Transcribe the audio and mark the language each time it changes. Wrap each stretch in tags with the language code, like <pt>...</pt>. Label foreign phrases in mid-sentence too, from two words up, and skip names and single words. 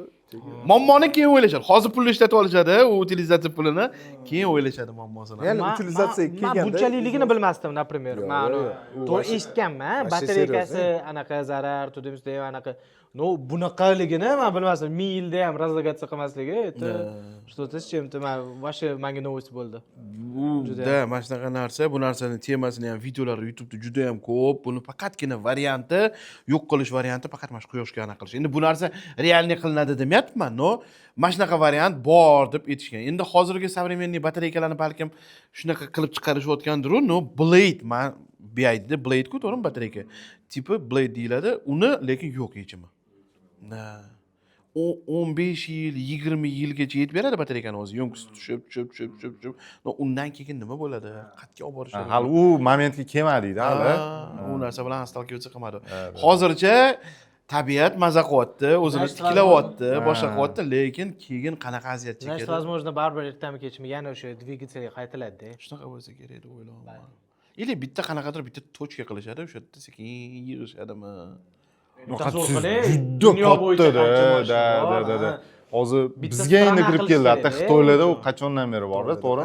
<uz>muammoni keyin o'ylashadi. Hozir pulni ishlatib olishadi, u utilizatsiya pulini keyin o'ylashadi muammosini. ya'ni utilizatsiyaga kelganda Men bunchalikligini bilmasdim, например. Men to'g'ri eshitganman, batareykasi anaqa zarar, tudimizda ham anaqa. No, bunaqaligini men bilmasdim. 1000 yilda ham razlogatsiya qilmasligi,</uz> <ru>что-то с чем-то вообще</ru> <uz>menga novost bo'ldi. Da, mana shunaqa narsa, bu narsani temasini ham videolari YouTube'da juda ham ko'p. Buni faqatgina varianti, yo'q qilish varianti faqat mana shu quyoshga aniq qilish. Endi bu narsa realniy qilinadi demayapman, no. Mana shunaqa variant bor deb aytishgan. Endi hozirgi современный batareykalarni balkim shunaqa qilib chiqarishayotgandir-ku, no. Blade, men BID Blade-ku, to'g'rimi batareyka? Tipi Blade deyiladi, uni lekin yo'q yechimi. 15 yil, 20 yilgacha yetib beradi batareykani o'zi. Yo'ngisi tushib. Undan keyin nima bo'ladi? Qatga olib borishadi. Hali u momentga kelmadi-da, hali. U narsa bilan stolkivаться qilmadi. Hozircha tabiat maza qilyapti, o'zini tiklayapti, boshqa qilyapti, lekin keyin qanaqa aziyat chekadi?</uz> <ru>Значит, возможно,</ru> <uz>baribir ertami kechmi yana o'sha dvigatelga qaytiladi-da. Shunaqa bo'lsa kerak deb o'ylayman. Или bitta qanaqadir bitta tochka qilishadi, o'sha yerda sekin yig'ishadimi? Juda katta-da. Hozir bizga endi kirib keldi. Hatto Xitoylarda u qachondan beri bor-da, to'g'rimi?</uz>